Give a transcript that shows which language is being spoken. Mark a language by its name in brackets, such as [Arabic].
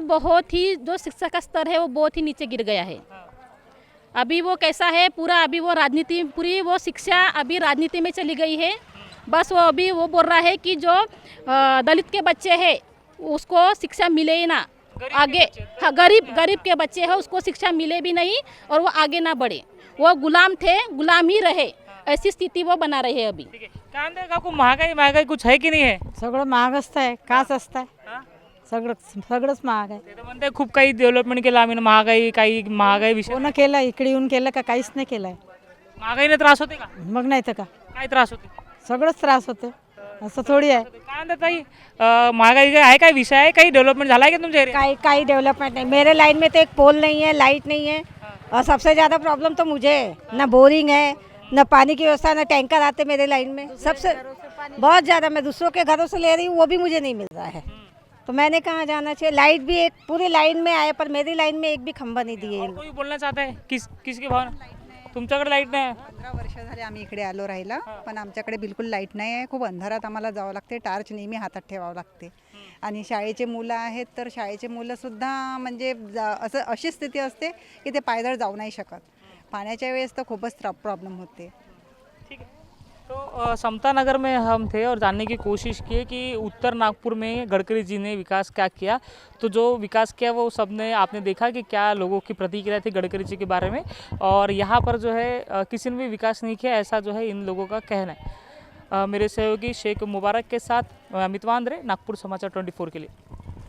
[Hindi] बहुत ही जो शिक्षा का स्तर है वो बहुत ही नीचे गिर गया है। अभी वो कैसा है पूरा, अभी वो राजनीति, पूरी वो शिक्षा अभी राजनीति में चली गई है। बस वो अभी वो बोल रहा है कि जो दलित के बच्चे हैं उसको शिक्षा मिले ही ना आगे। हाँ, गरीब के बच्चे हैं उसको शिक्षा मिले भी नहीं और वो आगे ना बढ़े। वो गुलाम थे, गुलाम ही रहे, ऐसी स्थिती वो बना रहे हैं अभी। [Marathi] काय म्हणते काकू, महागाई [Hindi] कुछ है [Marathi] की नाही आहे? सगळं महागच आहे, काच असतं सगळंच महाग आहे. ते तर म्हणते खूप काही डेव्हलपमेंट केलं आम्ही, महागाई विषय. कोण केलं इकडे येऊन केलं का काहीच नाही केलंय. महागाईने त्रास होते का? मग नाही तर का, काय त्रास होते? सगळंच त्रास होते, असं थोडी आहे. काय म्हणतात ताई, महागाई आहे काय विषय आहे? काही डेव्हलपमेंट झाला आहे का तुमच्या एरिया? काही [Hindi] डेवलपमेंट नहीं। मेरे लाइन में तो एक पोल नहीं है, लाइट नहीं है, और सबसे ज़्यादा प्रॉब्लम तो मुझे है। ना बोरिंग है, ना पानी की व्यवस्था, ना टैंकर आते मेरे लाइन में। सबसे बहुत ज़्यादा मैं दूसरों के घरों से ले रही हूँ, वो भी मुझे नहीं मिल रहा है। तो मैंने कहाँ जाना चाहिए? लाइट भी एक पूरी लाइन में आए पर मेरी लाइन में एक भी खंबा नहीं दिए। और कोई बोलना चाहता है किसकी भावना? [Marathi] तुमच्याकडे लाईट नाही आहे? 15 वर्ष झाले आम्ही इकडे आलो राहिला, पण आमच्याकडे बिलकुल लाईट नाही आहे. खूप अंधारात आम्हाला जावं लागते, टार्च नेहमी हातात ठेवावं लागते. आणि शाळेचे मुलं आहेत तर शाळेचे मुलंसुद्धा म्हणजे अशी स्थिती असते की ते पायदळ जाऊ नाही शकत. पाण्याच्या वेळेस तर खूपच प्रॉब्लेम होते. [Hindi] ठीक है, तो समता नगर में हम थे और जानने की कोशिश की कि उत्तर नागपुर में गडकरी जी ने विकास क्या किया। तो जो विकास किया वो सबने आपने देखा कि क्या लोगों की प्रतिक्रिया थी गडकरी जी के बारे में, और यहाँ पर जो है किसी ने भी विकास नहीं किया, ऐसा जो है इन लोगों का कहना है। मेरे सहयोगी शेख मुबारक के साथ अमित वांद्रे, नागपुर समाचार 24 के लिए।